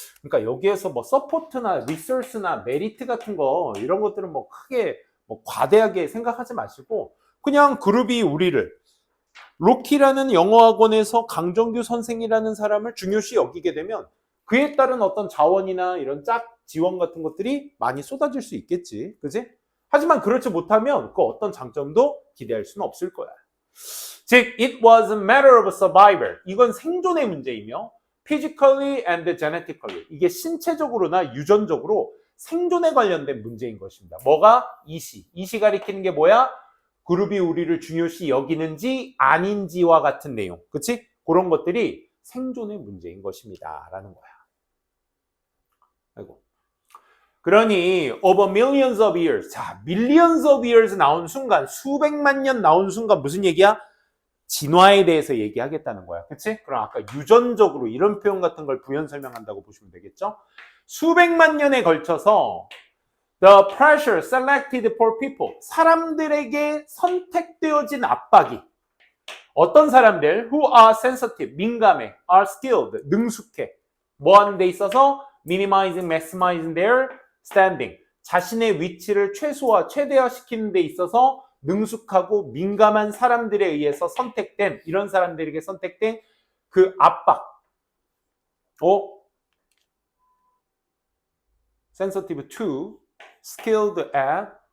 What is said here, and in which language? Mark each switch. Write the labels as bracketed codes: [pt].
[ko] 그러니까 여기에서 뭐 서포트나 리소스나 메리트 같은 거, 이런 것들은 뭐 크게 과대하게 생각하지 마시고 그냥 그룹이 우리를, 로키라는 영어학원에서 강정규 선생이라는 사람을 중요시 여기게 되면 그에 따른 어떤 자원이나 이런 짝 지원 같은 것들이 많이 쏟아질 수 있겠지. 그지? 하지만 그렇지 못하면 그 어떤 장점도 기대할 수는 없을 거야. 즉, [en] it was a matter of survival. [ko] 이건 생존의 문제이며 [en] physically and genetically. [ko] 이게 신체적으로나 유전적으로 생존에 관련된 문제인 것입니다. 뭐가? 이시 가리키는 게 뭐야? 그룹이 우리를 중요시 여기는지 아닌지와 같은 내용. 그치? 그런 것들이 생존의 문제인 것입니다. 라는 거야. 아이고. 그러니 [en] over millions of years. [ko] 자, [en] millions of years [ko] 나온 순간, 수백만 년 나온 순간 무슨 얘기야? 진화에 대해서 얘기하겠다는 거야. 그치? 그럼 아까 유전적으로 이런 표현 같은 걸 부연 설명한다고 보시면 되겠죠? 수백만 년에 걸쳐서 [en] the pressure selected for people. [ko] 사람들에게 선택되어진 압박이, 어떤 사람들 [en] who are sensitive, [ko] 민감해, [en] are skilled, [ko] 능숙해. 뭐 하는 데 있어서? [en] minimizing, maximizing their standing. [ko] 자신의 위치를 최대화시키는 데 있어서 능숙하고 민감한 사람들에 의해서 선택된, 이런 사람들에게 선택된 그 압박. [en] sensitive to, skilled at.